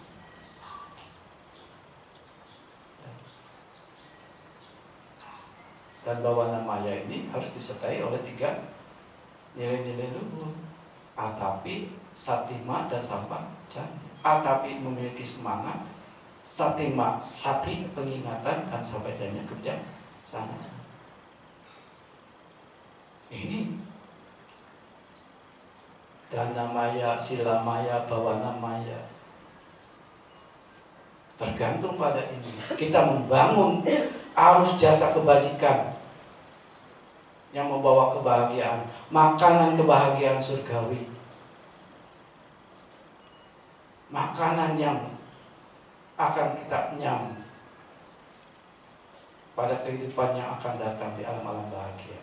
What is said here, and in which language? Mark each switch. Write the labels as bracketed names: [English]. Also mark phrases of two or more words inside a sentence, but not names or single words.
[Indonesian] Dan [Pali] bawana maya [Indonesian] ini harus disertai oleh 3 nilai-nilai luhur: atapi, satima, dan sampajanya. Atapi memiliki semangat, [Pali] satima sati [Indonesian] pengingatan, dan sampajanya kebijaksanaan. [Pali] Ini dana maya, sila maya, bawana maya, [Indonesian] bergantung pada ini. Kita membangun arus jasa kebajikan yang membawa kebahagiaan, makanan kebahagiaan surgawi, makanan yang akan kita nyam pada kehidupan yang akan datang di alam-alam bahagia.